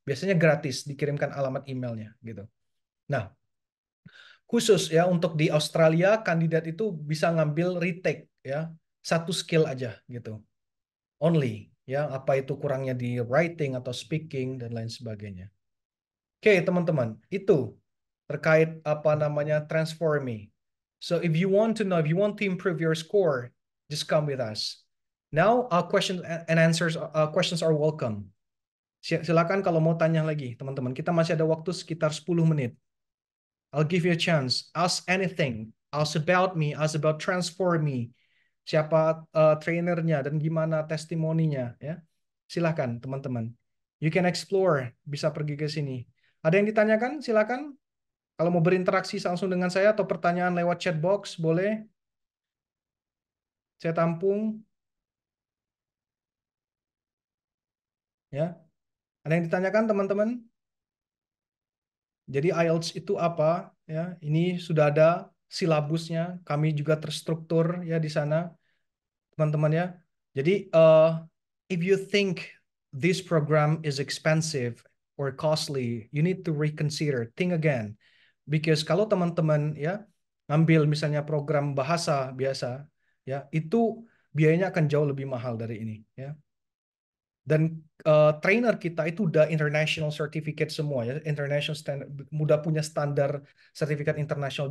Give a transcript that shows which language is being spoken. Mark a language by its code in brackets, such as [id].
[id] Biasanya gratis dikirimkan alamat emailnya gitu. Nah, khusus ya untuk di Australia kandidat itu bisa ngambil retake ya, satu skill aja gitu. Only ya, apa itu kurangnya di writing atau speaking dan lain sebagainya. Oke, teman-teman, itu terkait apa namanya Transform Me. [en] So if you want to know, if you want to improve your score, just come with us. Now, questions and answers, questions are welcome. [id] Silakan kalau mau tanya lagi, teman-teman. Kita masih ada waktu sekitar 10 menit. [en] I'll give you a chance. Ask anything. Ask about me. Ask about Transform Me. [id] Siapa trainernya dan gimana testimoninya, ya. Silakan, teman-teman. [en] You can explore. [id] Bisa pergi ke sini. Ada yang ditanyakan? Silakan. Kalau mau berinteraksi langsung dengan saya atau pertanyaan lewat chat box, boleh. Saya tampung. Ya. Ada yang ditanyakan, teman-teman? Jadi IELTS itu apa? Ya, ini sudah ada silabusnya. Kami juga terstruktur ya di sana, teman-teman ya. Jadi [en] if you think this program is expensive or costly, you need to reconsider, think again. Because [id] kalau teman-teman ya ngambil misalnya program bahasa biasa, ya itu biayanya akan jauh lebih mahal dari ini, ya. Dan trainer kita itu udah international certificate semua ya, international standard, udah punya standar sertifikat internasional.